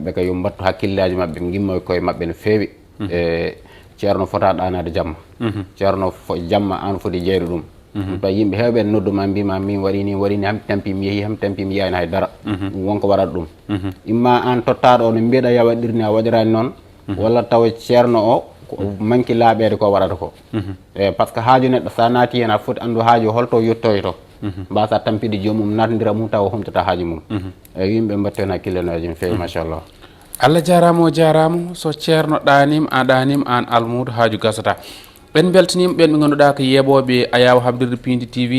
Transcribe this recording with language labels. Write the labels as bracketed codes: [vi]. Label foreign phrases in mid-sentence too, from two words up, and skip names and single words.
[ff] yo mbattu hakkillaji mabɓe gimma koye mabɓe no fewi ceerno fota ɗanade jamma ceerno jamma an foti jeyde ɗum to yimɓe heewɓe nodduma mbima min waɗini ham tampi mi yeehi ham tampi mi yiyani haydara ɗum wonko waɗata ɗum imma an tottaɗo o no mbiyeɗa ya waɗirni a waɗirani noon walla tawa ceerno o manki laaɓede ko waɗata ko [fr] par ce que [ff] haaju neɗɗo sa naati hen a foti andu haaju holto yettoy to mbasa tampide jomum natdira mum tawa humtata haaju mum eyi yimɓe mbatten hakkillenoji no feewi machallah. Allah jarama o jarama. So ceerno ɗanima a ɗanima an almudo haaju gasata. ɓen beltanima ɓen ɓe ganduɗa ko yeɓoɓe Ayaw Habdirde Pindi TV.